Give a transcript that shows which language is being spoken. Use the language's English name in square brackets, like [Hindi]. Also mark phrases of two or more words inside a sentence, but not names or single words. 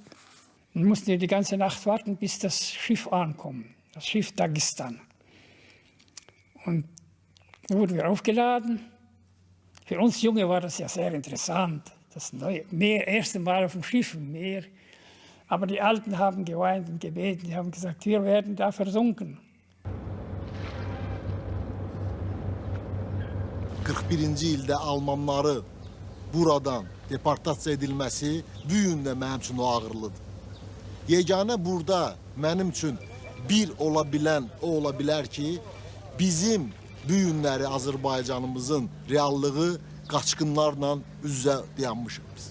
[German] Wir mussten die ganze Nacht warten, bis das Schiff ankommt, das Schiff Dagestan. Und da wurden wir aufgeladen. Für uns Junge war das ja sehr interessant. Das erste Mal auf dem Schiff im Meer. Aber die Alten haben geweint und gebeten. Die haben gesagt, wir werden da versunken. [Azerbaijani] 41-ci ildə Almanları buradan deportasiya edilməsi bu gün də mənim üçün o ağırlıdır. Yeganə burada mənim üçün bir ola bilər ki, bizim bu günləri Azərbaycanımızın reallığı qaçqınlarla üz-üzə dayanmışıq biz.